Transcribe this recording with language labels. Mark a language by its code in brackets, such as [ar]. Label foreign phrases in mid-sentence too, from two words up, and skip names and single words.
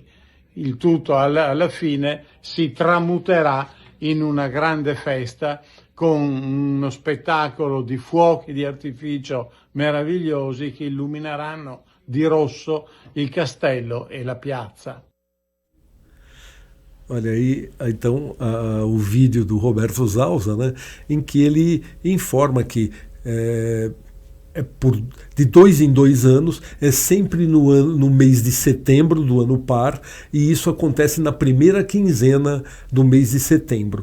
[it] Il tutto alla fine si tramuterà in una grande festa con uno spettacolo di fuochi di artificio meravigliosi che illumineranno di rosso il castello e la piazza. [pt] Olha aí, então, o vídeo do Roberto Zalsa, né, em que ele informa que de 2 em 2 anos, é sempre no mês de setembro do ano par, e isso acontece na primeira quinzena do mês de setembro.